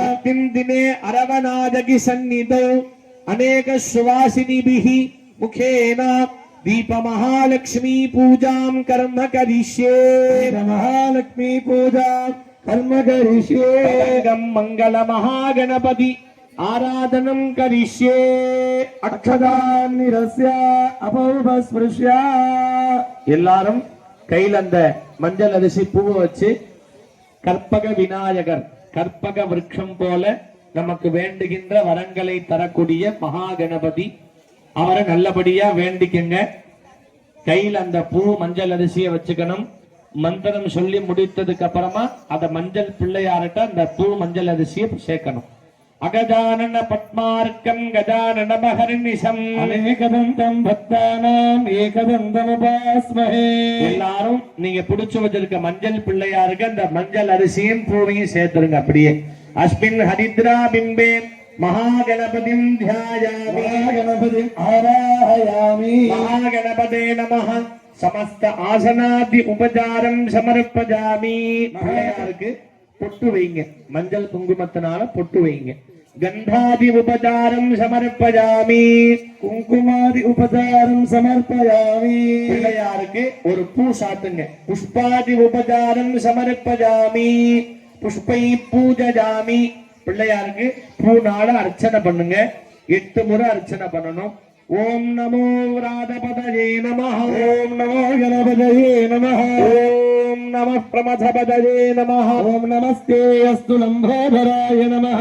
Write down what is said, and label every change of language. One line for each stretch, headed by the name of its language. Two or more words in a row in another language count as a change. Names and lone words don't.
Sanskrit: अस्मिन् दिने अरवनाजकि सन्निधौ अनेक सुवासिनिभिः मुखेन दीप महालक्ष्मी पूजां कर्म करिष्ये महालक्ष्मी पूजा कर्म करिष्ये तदंगं मंगल महागणपति आराधनं करिष्ये अक्षदान् निरस्य अपौपस्पृश्य
Tamil: எல்லாரும் கையில அந்த மஞ்சள் அரிசி பூவை வச்சு கற்பக விநாயகர் கற்பக விருட்சம் போல நமக்கு வேண்டுகின்ற வரங்களை தரக்கூடிய மகா கணபதி அவரை நல்லபடியா வேண்டிக்கங்க. கையில அந்த பூ மஞ்சள் அரிசியை வச்சுக்கணும். மந்திரம் சொல்லி முடித்ததுக்கு அப்புறமா அத மஞ்சள் பிள்ளையார்ட்ட அந்த பூ மஞ்சள் அரிசியை சேர்க்கணும்.
Sanskrit: अगजानन पद्मार्कं गजानन महर्निशम् अनेकदन्तं भक्तानां एकदन्तं उपास्महे.
Tamil: எல்லாரும் நீங்க பிடிச்சு வச்சிருக்க மஞ்சள் பிள்ளையாருக்கு அந்த மஞ்சள் அரிசியும் பூவையும் சேர்த்துருங்க.
Sanskrit: அப்படியே अस्मिन् हरिद्रा बिम्बे महागणपतिं ध्यायामि गणपतिं आवाहयामि महागणपते नमः समस्त आसनादि उपचारं समर्पयामि.
Tamil: பிள்ளையாருக்கு பொட்டு வைங்க. மஞ்சள் குங்குமத்தினால பொட்டு வைங்க.
Sanskrit: गंधादि उपचारं समर्पयामि कुंकुमादि उपचारं समर्पयामि.
Tamil: பிள்ளையாருக்கு ஒரு பூ சாத்துங்க.
Sanskrit: पुष्पादि उपचारं समर्पयामि पुष्पै पूजयामि.
Tamil: பிள்ளையாருக்கு பூனால அர்ச்சனை பண்ணுங்க. 8 முறை அர்ச்சனை பண்ணணும்.
Sanskrit: ओम् नमो व्रातपतये नमः ओम् नमो गणपतये नमः ओम् नमः प्रमथपतये नमः ओम् नमस्ते अस्तु लम्बोदराय नमः